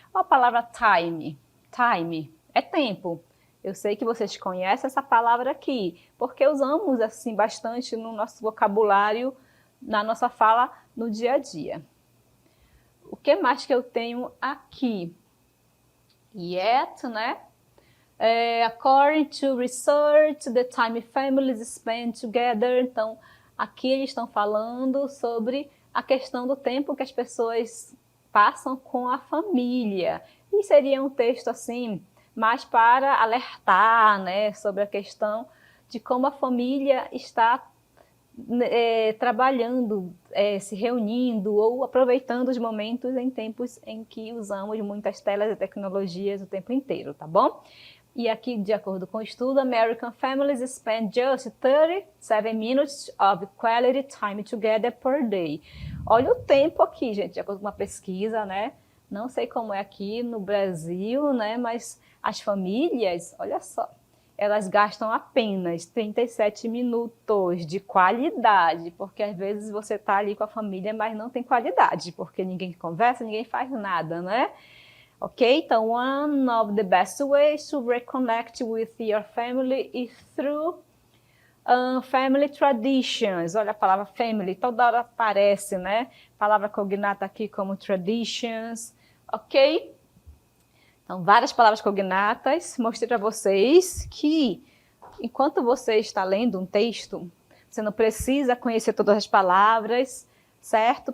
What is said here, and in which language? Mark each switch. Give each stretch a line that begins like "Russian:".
Portuguese: A palavra time é tempo. Eu sei que vocês conhecem essa palavra aqui, porque usamos assim bastante no nosso vocabulário, na nossa fala no dia a dia. O que mais que eu tenho aqui? Yet, né?
English: According to research, the time families spend together.
Portuguese: Então, aqui eles estão falando sobre a questão do tempo que as pessoas passam com a família. E seria um texto assim, mais para alertar, né, sobre a questão de como a família está trabalhando, se reunindo ou aproveitando os momentos em tempos em que usamos muitas telas e tecnologias o tempo inteiro, tá bom? E aqui, de acordo com o estudo,
English: American families spend just 37 minutes of quality time together per day.
Portuguese: Olha o tempo aqui, gente, de acordo com uma pesquisa, né? Não sei como é aqui no Brasil, né? Mas as famílias, olha só, elas gastam apenas 37 minutos de qualidade, porque às vezes você está ali com a família, mas não tem qualidade, porque ninguém conversa, ninguém faz nada, né? Ok? Então,
English: one of the best ways to reconnect with your family is through family traditions.
Portuguese: Olha a palavra family, toda hora aparece, né? Palavra cognata aqui como traditions, ok? Então, várias palavras cognatas. Mostrei para vocês que, enquanto você está lendo um texto, você não precisa conhecer todas as palavras, certo?